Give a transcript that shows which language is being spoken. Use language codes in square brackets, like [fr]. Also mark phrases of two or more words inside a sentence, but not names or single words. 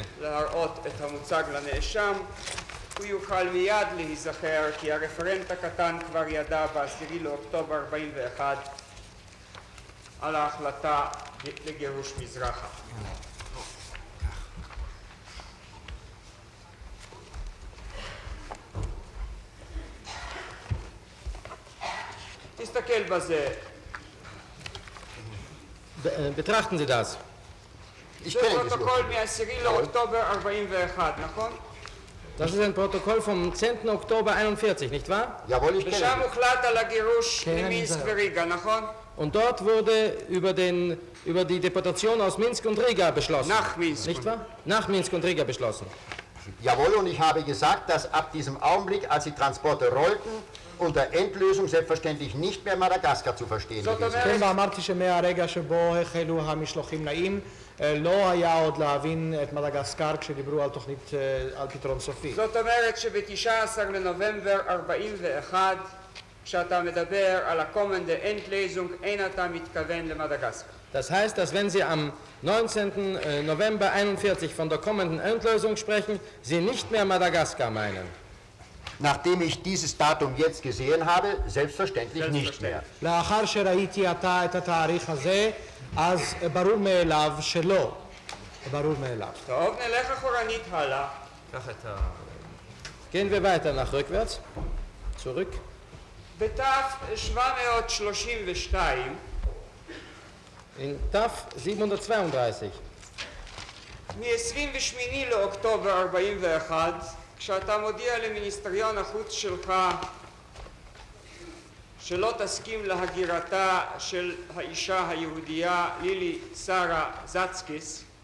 [he] להראות את המוצג לנאשם, הוא יוכל מיד להיזכר כי הרפרנט הקטן כבר ידע ב-10 לאוקטובר 41 על ההחלטה לגירוש מזרחה. תסתכל בזה. [de] Betrachten Sie das. Ich [he] זה [de] kenne das [he] פרוטוקול [de] Urteil. [he] מ-10 לאוקטובר 41, נכון? [de] Das ist ein Protokoll vom 10. Oktober 41, nicht wahr? Jawohl, ich kenne [he] ושם [de] das. [he] הוחלט על הגירוש כן, ממינסק זה. וריגה, נכון? [de] Und dort wurde über die Deportation aus Minsk und Riga beschlossen. Nach Minsk. Nicht wahr? Nach Minsk und Riga beschlossen. Jawohl, und ich habe gesagt, dass ab diesem Augenblick, als die Transporte rollten, unter Endlösung selbstverständlich nicht mehr Madagaskar zu verstehen [he] זאת [de] gewesen. [he] כן, אומרת, ואמרתי שמהרגע שבו החלו המשלוחים נעים, לא היה עוד להבין את מדגסקר כשדיברו על תוכנית, על פתרון סופי. זאת אומרת שב-19 לנובמבר 41, כשאתה מדבר על ה- [de] Kommende Endlösung, [he] אין אתה מתכוון למדגסקר. [de] Das heißt, dass wenn Sie am 19. November 41 von der kommenden Endlösung sprechen, Sie nicht mehr Madagaskar meinen. Nachdem ich dieses Datum jetzt gesehen habe, selbstverständlich nicht mehr. [he] לאחר שראיתי עתה את התאריך הזה, אז ברור מאליו שלא. ברור מאליו. טוב, נלך אחורנית הלאה. קח את ה... [de] Gehen wir weiter nach rückwärts. Zurück. [he] בתף 732, [de] In TAF 732. [he] מ-28 לאוקטובר 41, כשאתה מודיע למיניסטריון החוץ שלך שלא תסכים להגירתה של האישה היהודייה לילי שרה זצקיס